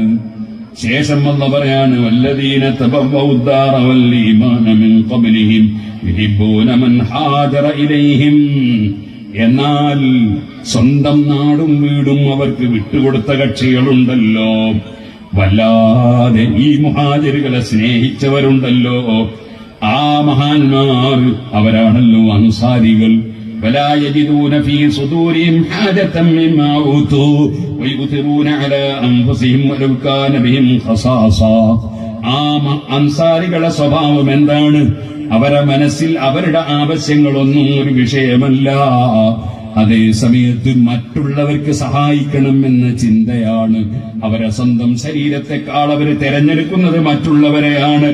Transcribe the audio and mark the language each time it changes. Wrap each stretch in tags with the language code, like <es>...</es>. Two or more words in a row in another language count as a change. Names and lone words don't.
<ml>ശേഷം അല്ലാഹു പറയാണ്,</ml> <ar>والذين تبوءوا الدار والإيمان من قبلهم يحبون من هاجر إليهم.</ar> <ml>എന്നാൽ സ്വന്തം നാടും വീടും അവർക്ക് വിട്ടുകൊടുത്ത കക്ഷികളുണ്ടല്ലോ, വല്ലാതെ ഈ മുഹാജിറുകളെ സ്നേഹിച്ചവരുണ്ടല്ലോ, ആ മഹാന്മാർ അവരാണല്ലോ അൻസാരികൾ.</ml> <ar>ولا يجدون في صدورهم حاجة مما أوتوا ويؤثرون على أنفسهم ولو كان بهم خصاصة.</ar> <ml>അൻസാരികളുടെ സ്വഭാവം എന്താണ്? അവരുടെ മനസ്സിൽ അവരുടെ ആവശ്യങ്ങളൊന്നും ഒരു വിഷയമല്ല. അതേ സമയത്ത് മറ്റുള്ളവർക്ക് സഹായിക്കണമെന്ന ചിന്തയാണ്. അവരെ സ്വന്തം ശരീരത്തെക്കാൾ അവർ തെരഞ്ഞെടുക്കുന്നത് മറ്റുള്ളവരെയാണ്.</ml>